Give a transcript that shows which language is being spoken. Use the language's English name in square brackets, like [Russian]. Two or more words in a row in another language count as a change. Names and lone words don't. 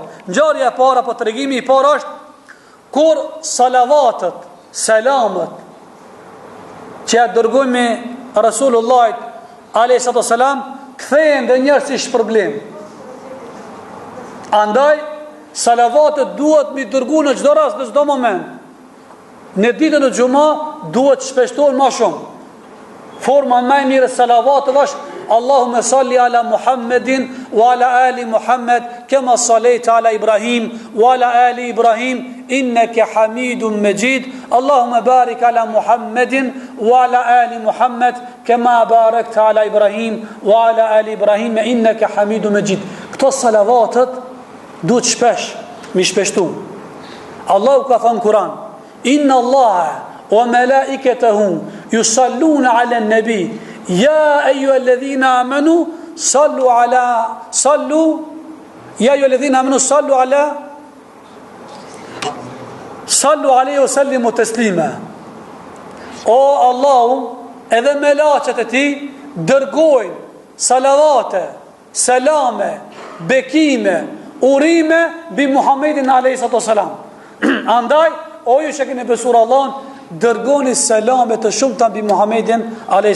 [Albanian] Ngjarja e para apo tregimi i parë është kur salavatet, selamet që ja dërgojmë Rasulullahit [Arabic] عليه السلام [Albanian] kthehen dhe njerëz si shpërblim. Andaj salavatet duhet mi dërgu në çdo rast, në çdo moment. Në ditën e xumë duhet shpeshtohen më shumë. Forma më e mirë e salavatit është [Arabic] اللهم صل على محمد وعلى آل محمد كما صليت على إبراهيم وعلى آل إبراهيم إنك حميد مجيد. اللهم بارك على محمد وعلى آل محمد كما باركت على إبراهيم وعلى آل إبراهيم إنك حميد مجيد. [Albanian] Këto salavatet duhet shpesh mi shpeshtu. Allahu ka thënë Kur'an: [Arabic] إن الله وملائكته يصلون على النبي يا أيها الذين آمنوا صلوا عليه وسلموا تسليما. [Albanian] O Allahu, edhe melaqet e ti dërgojnë salavate, selame, bekime, urime bi Muhammedin a.s. Andaj, o ju që keni besur Allahun, dërgoni selame të shumta bi Muhammedin a.s.